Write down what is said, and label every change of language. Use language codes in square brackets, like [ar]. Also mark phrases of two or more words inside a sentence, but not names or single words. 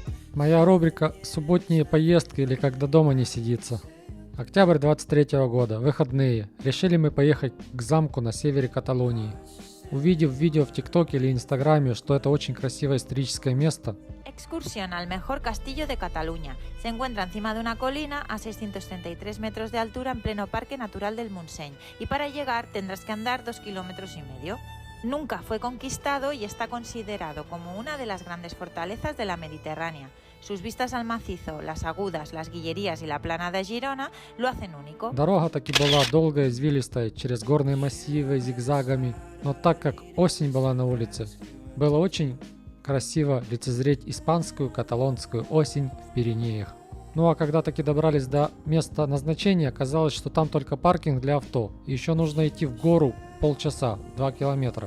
[ru] Моя рубрика «Субботние поездки» или «Когда дома не сидится». Октябрь 23 года. Выходные. Решили мы поехать к замку на севере Каталонии. Увидев видео в ТикТоке или Инстаграме, что это очень красивое историческое место, [es] Excursión al mejor castillo de Cataluña. Se encuentra encima de una colina a 633 metros de altura en pleno Parque Natural del Montseny y para llegar tendrás que andar 2,5 kilómetros. Nunca fue conquistado y está considerado como una de las grandes fortalezas de la Mediterránea. Sus vistas al macizo, las Agudas, las Guillerías y la Plana de Girona lo hacen único. [ru] дорога таки была долгая, извилистая, через горные массивы, зигзагами, но так как осень была на улице, было очень красиво лицезреть испанскую каталонскую осень в Пиренеях. Ну а когда таки добрались до места назначения, оказалось, что там только паркинг для авто, и еще нужно идти в гору полчаса, 2 километра.